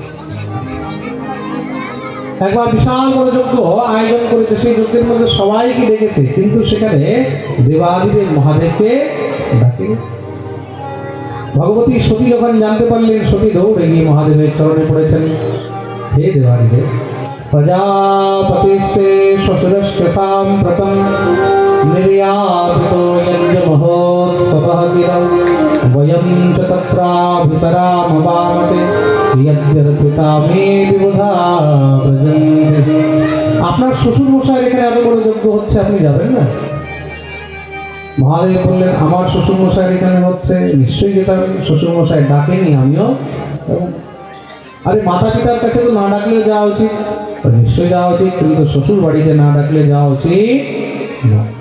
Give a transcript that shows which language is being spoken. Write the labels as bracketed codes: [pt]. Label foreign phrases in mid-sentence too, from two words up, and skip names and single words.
[bn] একবার বিশাল বড় যজ্ঞ আয়োজন করেছে, সেই যজ্ঞের মধ্যে সবাইকে ডেকেছে, কিন্তু সেখানে দেবাদিদেব মহাদেবকে ডাকেনি। ভগবতী সতী যখন জানতে পারলেন, সতী দৌড়ে গিয়ে মহাদেবের চরণে পড়েছেন। [sa] हे देवादिदेव प्रजापतिस्ते श्वशुरस्ते साम्प्रतम् निर्यापितो यज्ञमहोत्सवः गिरौ वयं च तत्राभिसरामवामते यद्यर्पिता मे विबुधा व्रजन्ति। [bn] আপনার শ্বশুর মশাইয়ের এখানে এত বড় যজ্ঞ হচ্ছে, আপনি যাবেন না? মহাদেব বললেন, আমার শ্বশুর মশাইয়ের এখানে হচ্ছে, নিশ্চয়ই যেতে হবে। শ্বশুর মশাই ডাকেনি, আমিও। আরে মাতা পিতার কাছে তো না ডাকলেও যাওয়া উচিত, নিশ্চয়ই যাওয়া উচিত, কিন্তু শ্বশুর বাড়িতে না ডাকলে যাওয়া উচিত না।